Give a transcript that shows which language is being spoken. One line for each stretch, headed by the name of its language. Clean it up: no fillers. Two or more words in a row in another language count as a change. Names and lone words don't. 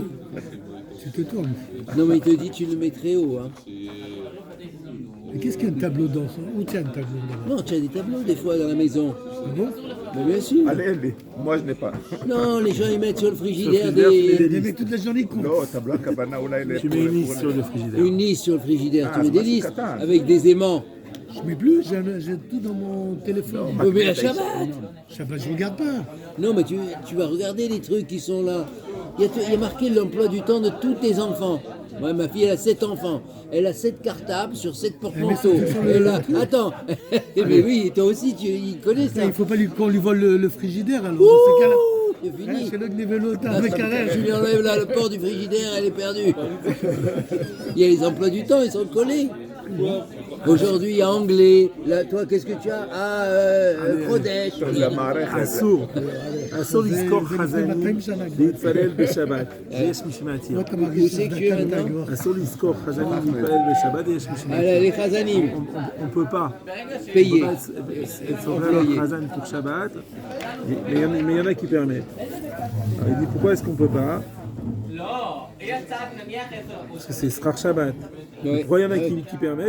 French: Tu te tournes. Non mais il te dit tu le mets très haut. Hein. Mais qu'est-ce qu'il y a un tableau dans son... Où tu as un tableau dans Non, tu as des tableaux des fois dans la maison. Ah bon? Mais bien sûr. Allez, allez, moi je n'ai pas. Non, les gens ils mettent sur le frigidaire Les mecs toute la journée ils comptent.
Hebrew: לא, טבלה הכוונה אולי
French: Tu mets une liste sur le frigidaire. une liste sur le frigidaire. Tu mets c'est des pas listes Qatar. avec des aimants. Je mets plus, j'ai tout dans mon téléphone. Mais la Shabbat. Shabbat, je regarde pas. Non, mais tu vas regarder les trucs qui sont là. Il y a marqué l'emploi du temps de tous tes enfants. Moi, ma fille, elle a 7 enfants. Elle a 7 cartables sur 7 porte-manteaux. Elle a... Attends. Mais oui, toi aussi, il connaît ça. Il faut pas qu'on lui vole le frigidaire alors. Dans ce cas-là. C'est fini. C'est le niveau avec Je Arèche. lui enlève là le port du frigidaire, elle est perdue. Il y a les emplois du temps, ils sont collés. Aujourd'hui, il y a anglais. Là, toi, qu'est-ce que tu as? Ah, Kodesh.
Hebrew: זה המערכת. אסור לזכור חזנים להתפלל בשבת, יש מי שמתיר.
French: Où c'est que tu es maintenant?
Hebrew: אסור לזכור חזנים להתפלל בשבת, יש מי
French: Ah,
Hebrew: שמתיר.
French: là, les Chazanim. On ne peut pas. Payer. On peut pas être sur le Khazan pour Shabbat, mais il y en a qui permettent. Alors, il dit pourquoi est-ce qu'on ne peut pas? Parce que c'est
Hebrew: Srach Shabbat.
French: Ouais. Pourquoi il y en a qui permettent?